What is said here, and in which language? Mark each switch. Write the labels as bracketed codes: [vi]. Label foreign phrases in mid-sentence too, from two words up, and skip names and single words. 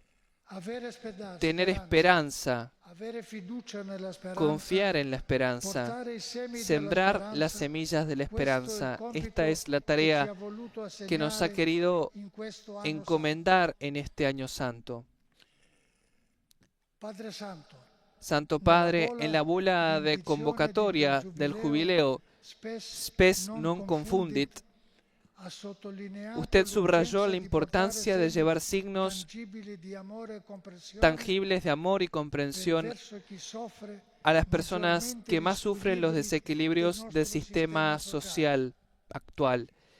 [es] Tener esperanza, confiar en la esperanza, sembrar las semillas de la esperanza. Esta es la tarea que nos ha querido encomendar en este año santo. Santo Padre, en la bula de convocatoria del jubileo Spes non confundit, usted subrayó la importancia de llevar signos tangibles de amor y comprensión a las personas que más sufren los desequilibrios del sistema social actual.